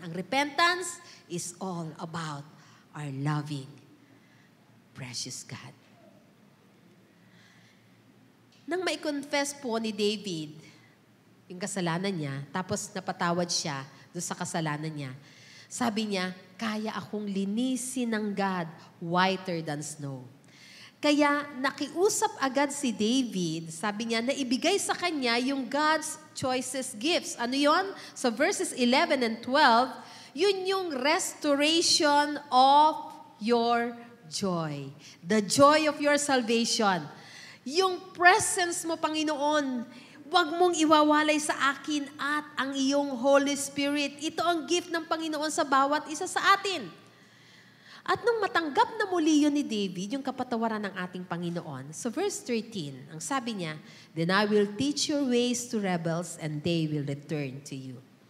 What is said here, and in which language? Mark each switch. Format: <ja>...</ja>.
<en>Ang repentance is all about our loving, precious God.</en> <tl>Nang mai-confess po ni David yung kasalanan niya, tapos napatawad siya doon sa kasalanan niya, sabi niya, kaya akong linisin ng God</tl> <en>whiter than snow.</en> <tl>Kaya nakiusap agad si David, sabi niya, na ibigay sa kanya yung</tl> <en>God's choicest gifts.</en> <tl>Ano yon?</tl> <en>So verses 11 and 12,</en> <tl>yun yung</tl> <en>restoration of your joy. The joy of your salvation.</en> <tl>Yung presence mo, Panginoon, huwag mong iwawalay sa akin at ang iyong Holy Spirit. Ito ang gift ng Panginoon sa bawat isa sa atin. At nung matanggap na muli yun ni David, yung kapatawaran ng ating Panginoon, so verse 13, ang sabi niya,</tl> <en>then I will teach your ways to rebels and they will return to you.</en>